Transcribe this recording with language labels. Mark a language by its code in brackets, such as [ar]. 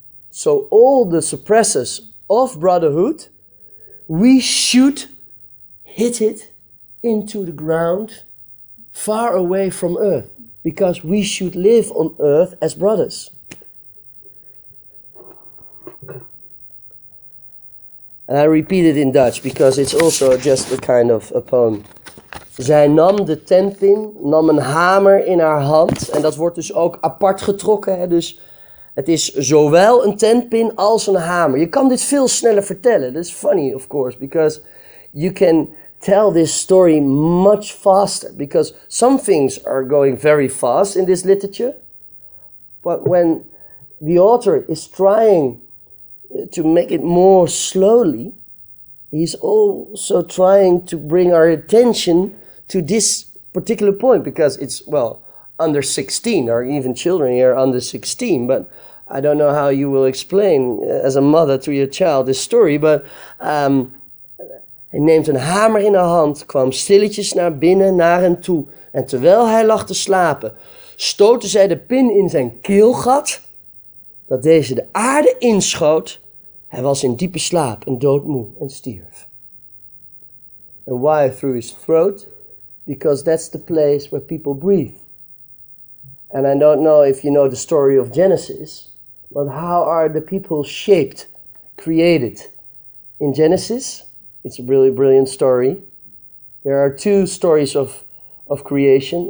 [en] So all the suppressors of brotherhood, we should hit it into the ground far away from earth, because we should live on earth as brothers. And I repeat it in Dutch because it's also just a kind of a poem. [nl] Zij nam de tentpin, nam een hamer in haar hand. En dat wordt dus ook apart getrokken. Hè? Dus het is zowel een tentpin als een hamer. Je kan dit veel sneller vertellen. [en] That's funny, of course, because you can tell this story much faster. Because some things are going very fast in this literature. But when the author is trying to make it more slowly, he's also trying to bring our attention to this particular point, because it's, well, under 16, or even children here under 16, but I don't know how you will explain as a mother to your child this story, but [nl] hij neemt een hamer in haar hand, kwam stilletjes naar binnen naar hem toe. En terwijl hij lag te slapen, stootte zij de pin in zijn keelgat, dat deze de aarde inschoot. Hij was in diepe slaap en doodmoe en stierf. [en] And why through his throat? Because that's the place where people breathe. And I don't know if you know the story of Genesis, but how are the people shaped, created? In Genesis, it's a really brilliant story. There are two stories of creation.